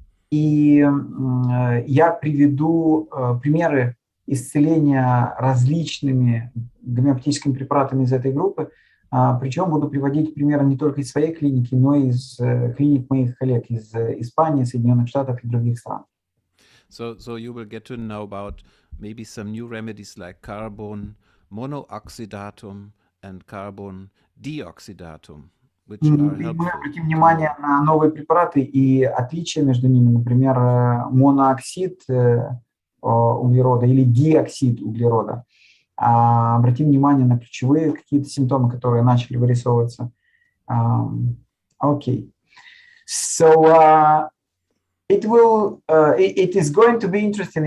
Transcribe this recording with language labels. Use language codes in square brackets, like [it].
[ru] И я приведу примеры исцеления различными гомеопатическими препаратами из этой группы. Причем буду приводить примеры не только из своей клиники, но и из клиник моих коллег из Испании, Соединенных Штатов и других стран. [en] So you will get to know about maybe some new remedies like carbon monoxydatum and carbon deoxydatum. [ru] Мы обратим внимание на новые препараты и отличия между ними, например, монооксид углерода или диоксид углерода. Обратим внимание на ключевые какие-то симптомы, которые начали вырисовываться. Okay. [en] So it is going to be interesting.